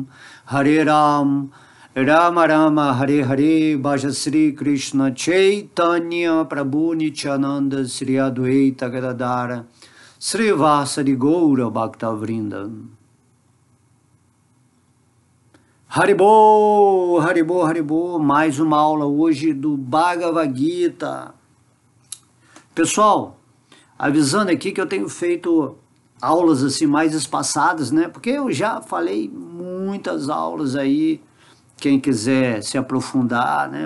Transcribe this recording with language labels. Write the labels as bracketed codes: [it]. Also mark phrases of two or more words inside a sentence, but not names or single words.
[sa] राम राम हरे हरे भज श्री कृष्ण चैतन्य प्रभु नित्यानन्द श्री अद्वैत गदाधर श्रीवासादि गौर भक्त वृन्द हरिबोल, हरिबोल, हरिबोल, [pt] mais uma aula hoje do Bhagavad Gita. Pessoal, avisando aqui que eu tenho feito aulas assim mais espaçadas, né? Porque eu já falei muitas aulas aí, quem quiser se aprofundar, né?